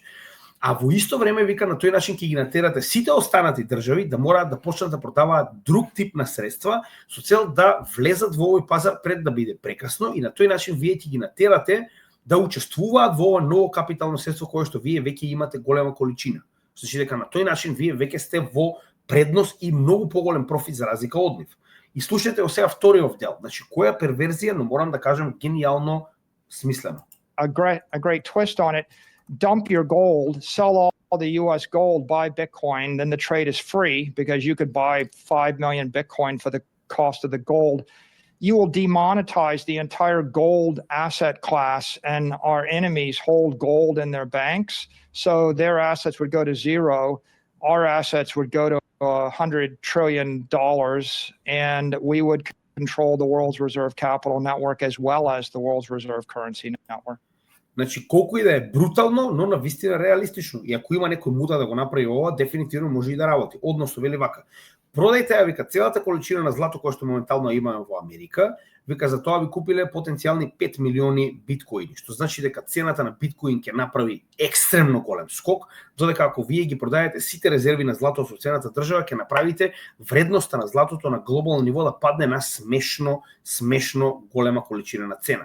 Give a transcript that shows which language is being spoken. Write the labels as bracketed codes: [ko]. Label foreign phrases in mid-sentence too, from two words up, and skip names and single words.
[mk] А во исто време, вика, на тој начин ќе ги натерате сите останати држави да мораат да почнат да продаваат друг тип на средства со цел да влезат во овој пазар пред да биде прекасно, и на тој начин вие ќе ги натерате да учествуваат во ова ново капитално средство кое што вие веќе имате голема количина. Значи дека на тој начин вие веќе сте во предност и многу поголем профит за разлика од нив. И слушате о сега вториот дел. Значи која перверзија, но морам да кажам гениално смислено. [en] A great twist on it. Dump your gold, sell all the US gold, buy Bitcoin, then the trade is free because you could buy 5 million Bitcoin for the cost of the gold. You will demonetize the entire gold asset class, and our enemies hold gold in their banks, so their assets would go to zero. Our assets would go to $100 trillion, and we would control the world's reserve capital network as well as the world's reserve currency network. [mk] Значи, колку и да е брутално, но навистина реалистично. И ако има некој мута да го направи ова, дефинитивно може и да работи. Односно, вели вака, продајте ја, вика, целата количина на злато која што моментално имаме во Америка, вика, за тоа ви купиле потенцијални 5 милиони биткоини, што значи дека цената на биткоин ќе направи екстремно голем скок, додека ако вие ги продајете сите резерви на злато со цената држава, ќе направите вредноста на златото на глобално ниво да падне на смешно голема количина на цена.